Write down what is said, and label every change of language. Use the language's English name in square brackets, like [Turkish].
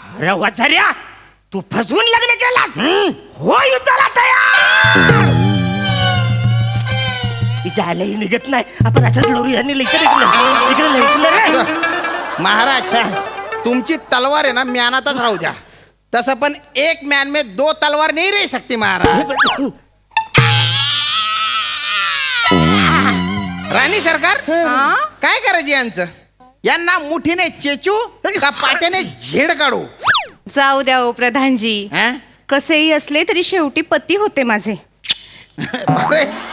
[Marathi] अरे वसाऱ्या, तू फसवून लग्न केलास. हो युद्धाला तयार. इथे आलंही निघत नाही. आपण असंच लढू. यांनी इकडे रे. महाराज तुमची तलवार आहे ना म्यानातच राहू द्या. तसं पण [Hindi] एक म्यान में 2 तलवार नहीं रह सकती महाराज. [Marathi] राणी सरकार काय करायचे यांचं? यांना मुठीने चेचू का पाट्याने झेड काढू? जाऊ द्या ओ प्रधानजी. हा? कसेही असले तरी शेवटी पती होते माझे. बापरे.